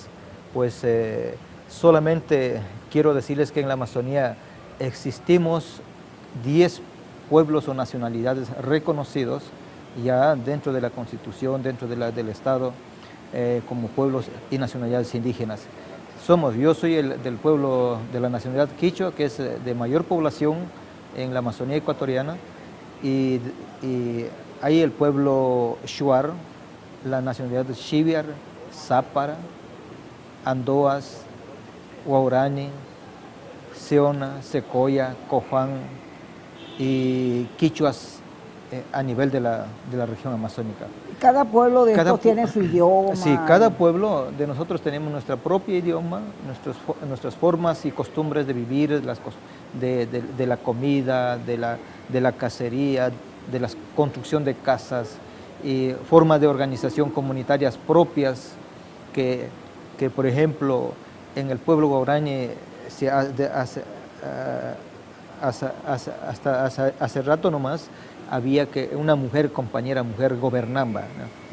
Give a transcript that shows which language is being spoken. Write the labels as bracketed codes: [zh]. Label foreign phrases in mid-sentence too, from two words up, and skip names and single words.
[es] Pues solamente quiero decirles que en la Amazonía existimos 10 pueblos o nacionalidades reconocidos ya dentro de la Constitución, dentro del Estado, como pueblos y nacionalidades indígenas. Yo soy del pueblo de la nacionalidad quichua, que es de mayor población en la Amazonía ecuatoriana, y hay el pueblo shuar, la nacionalidad xiviar, zápara, andoas, guaurani, seona, secoya, coján y quichuas a nivel de la región amazónica. Cada pueblo de estos tiene su idioma. Sí, cada pueblo de nosotros tenemos nuestra propia idioma, nuestras formas y costumbres de vivir, de la comida, de la cacería, de la construcción de casas, y formas de organización comunitarias propias que por ejemplo, en el pueblo guaraní hace rato nomás había que una mujer, compañera mujer, gobernaba, ¿no?